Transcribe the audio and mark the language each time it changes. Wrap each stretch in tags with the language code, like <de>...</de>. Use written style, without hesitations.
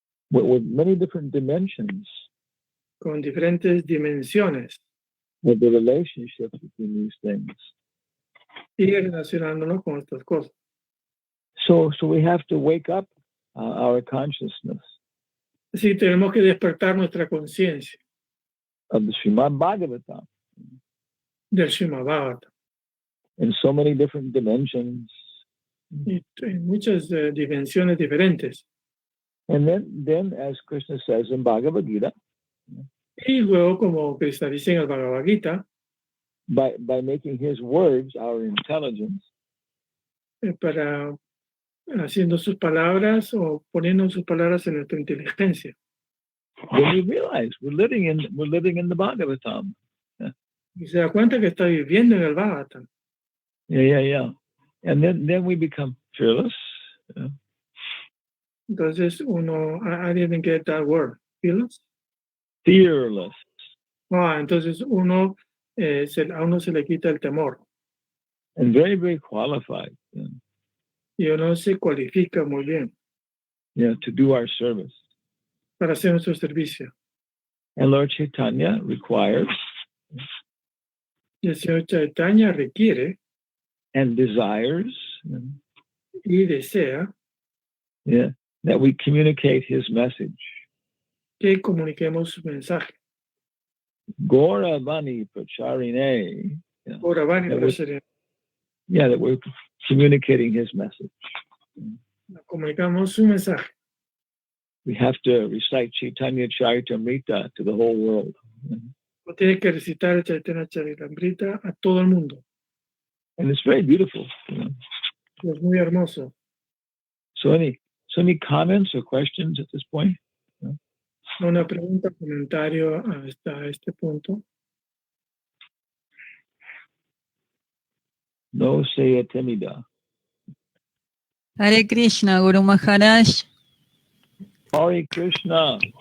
<en>With many different dimensions</en> <es>con diferentes dimensiones</es> <en>of the relationships between these things.</en> <es>y relacionándonos con estas cosas.</es> <en>So we have to wake up our consciousness</en> <es>Así tenemos que despertar nuestra conciencia</es> <en>of the Srimad Bhagavatam</en> <es>del Srimad Bhagavatam</es> <en>in so many different dimensions.</en> <es>y en muchas dimensiones diferentes.</es> <en>And then, as Krishna says in Bhagavad Gita,</en> <es>Y luego, como Krishna dice en el Bhagavad Gita,</es> <en>by making his words our intelligence,</en> <es>para haciendo sus palabras o poniendo sus palabras en nuestra inteligencia.</es> <en>then we realize we're living in the Bhagavatam.</en> <es>Y se da cuenta que está viviendo en el Bhagavatam.</es> <en>Yeah. And then we become fearless.</en> <es>Entonces</es> <en>I didn't get that word, fearless. Fearless.</en> <es>Entonces a uno se le quita el temor.</es> <en>And very, very qualified.</en> <es>Y uno se cualifica muy bien</es> <en>To do our service.</en> <es>para hacer nuestro servicio.</es> <en>And Lord Chaitanya requires</en> <es>Y el Señor Chaitanya requiere</es> <en>and desires</en> <es>y desea</es> <en>that we communicate his message.</en> <es>que comuniquemos su mensaje.</es> <bn>Gauravani Pracharine.</bn> <es>Ahora van a hacer.</es> <en>That we're communicating his message.</en> <es>Comunicamos su mensaje.</es> <en>We have to recite Chaitanya Charitamrita to the whole world.</en> <es>Tiene que recitar el Chaitanya Charitamrita a todo el mundo.</es> <en>And it's very beautiful.</en> <es>Es muy hermoso.</es> <en>So any comments or questions at this point?</en> <es>Una pregunta, comentario hasta este punto. No sea tímida.</es> <en>Hare Krishna, Guru Maharaj. Hare Krishna.</en>